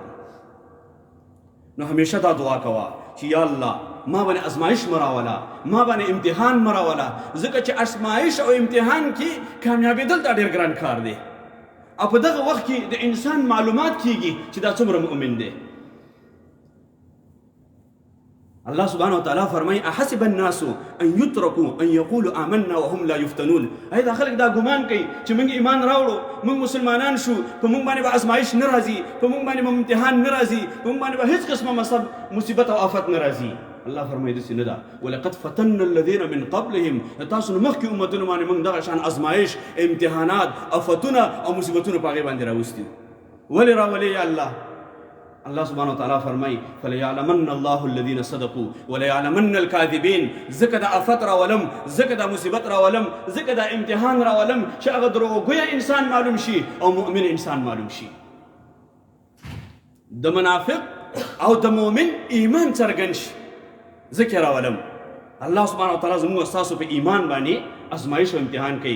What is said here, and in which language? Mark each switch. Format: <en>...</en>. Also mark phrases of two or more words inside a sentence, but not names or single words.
<ps>نو همیشه دا دعا کوه چې یا الله ما باندې ازمایش مراوله ما باندې امتحان مراوله ځکه چې ازمایش او امتحان کې کامیابېدل دا ډېر ګران کار دی. او په دغه وخت کې د انسان معلومات کیږي چې دا څومره مؤمن دی. الله سبحانه وتعالی فرمایي</ps> <ar>احسب الناس ان يتركوا ان يقولوا آمنا وهم لا يفتنون.</ar> <ps>اې دا خلک دا ګمان کوي چې موږ ایمان راوړو موږ مسلمانان شو په موږ باندې به ازمایش نه راځي په موږ باندې به امتحان نه راځي په موږ باندې به هیڅ قسمه مصیبت او آفت نه راځي. الله فرمایي داسې نه ده</ps> <ar>ولقد فتنا الذين من قبلهم</ar> <ps>تاسو نه مخکې امتونو باندې موږ دغه شان ازمایش امتحانات آفتونه او مصیبتونه په هغې باندې راوستي. ولې راولې یا الله؟ الله سبحانه وتعالى فرمای</ps> <ar>فليعلمن الله الذين صدقوا وليعلمن الكاذبين.</ar> <ps>ځکه د آفت راولم ځکه د مصیبت راولم ځکه د امتحان راولم چې هغه دروغګویه انسان معلوم شي او مؤمن انسان معلوم شي. د منافق او د مؤمن ایمان څرګند شي ځکه راولم.</ps> <ar>الله سبحانه وتعالی</ar> <ps>زموږ ستاسو په ایمان باندې ازمایش او امتحان کوي.</ps>